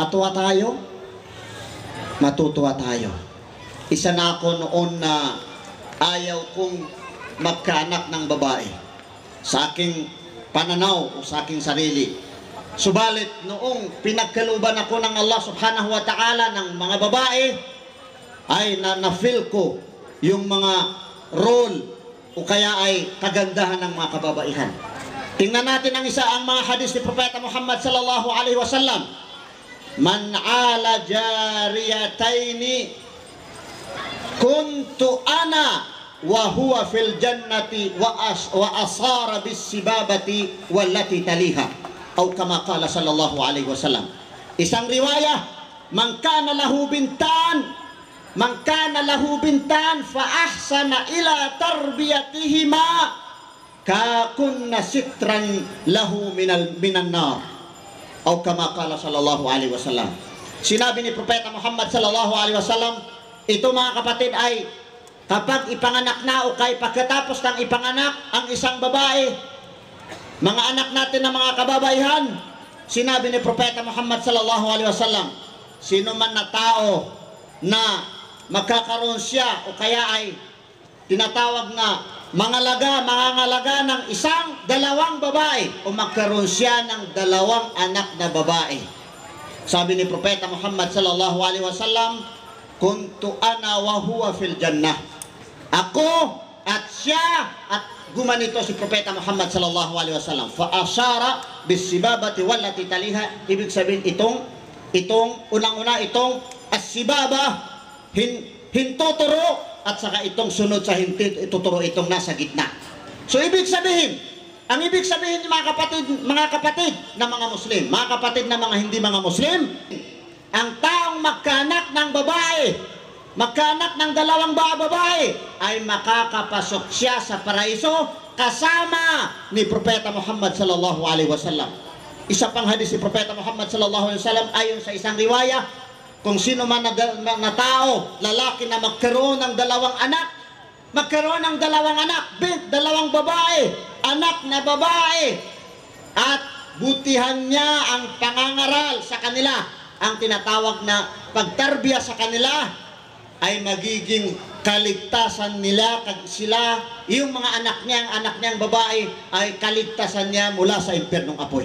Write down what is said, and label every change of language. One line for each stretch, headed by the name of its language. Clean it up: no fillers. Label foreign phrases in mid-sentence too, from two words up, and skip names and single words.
Filipino: Matuwa tayo? matutuwa tayo. Isa na ako noon na ayaw kong magkaanak ng babae sa aking pananaw o sa aking sarili. Subalit noong pinagkaluban ako ng Allah
Arabic: سبحانه وتعالى
Filipino: ng mga babae, ay na-feel ko yung mga role o kaya ay kagandahan ng mga kababaihan. Tingnan natin ang mga hadis ni Propeta Muhammad
Arabic: صلى الله عليه وسلم. من عال جاريتين كنت أنا وهو في الجنة وأشار بالسبابة والتي تليها, o كما قال صلى الله عليه وسلم.
Filipino: Isang riwaya,
Arabic: من كان له بنتان فأحسن إلى تربيتهما كن ستراً له من النار, o كما قال صلى الله عليه وسلم.
Filipino: Sinabi ni Propeta Muhammad
Arabic: صلى الله عليه وسلم,
Filipino: ito mga kapatid ay kapag ipanganak na o kay pagkatapos ng ipanganak ang isang babae, mga anak natin na mga kababaihan, sinabi ni Propeta Muhammad
Arabic: صلى الله عليه وسلم,
Filipino: sino man na tao na magkakaroon siya o kaya ay tinatawag na mangangalaga ng dalawang babae o magkaroon siya ng dalawang anak na babae. Sabi ni Propeta Muhammad
Arabic: صلى الله عليه وسلم, كنت أنا وهو في الجنة.
Filipino: Ako at siya, at gumanito si Propeta Muhammad
Arabic: صلى الله عليه وسلم. فأشار بالسبابة والتي تليها.
Filipino: Ibig sabihin itong unang-una itong as-sibaba, hintuturo, at saka itong sunod sa hintuturo itong nasa gitna. So ibig sabihin, ang ibig sabihin mga kapatid na mga Muslim, mga kapatid na mga hindi mga Muslim, ang taong magkaanak ng babae, magkaanak ng dalawang babae, ay makakapasok siya sa paraiso kasama ni Propeta Muhammad
Arabic: صلى الله عليه وسلم.
Filipino: Isa pang hadis ni Propeta Muhammad
Arabic: صلى الله عليه وسلم,
Filipino: ayon sa isang riwaya, kung sino man na tao, lalaki na magkaroon ng dalawang anak, dalawang babae, anak na babae, at butihan niya ang pangangaral sa kanila, ang tinatawag na pagtarbiya sa kanila, ay magiging kaligtasan nila, sila, yung mga anak niyang babae, ay kaligtasan niya mula sa impyernong apoy.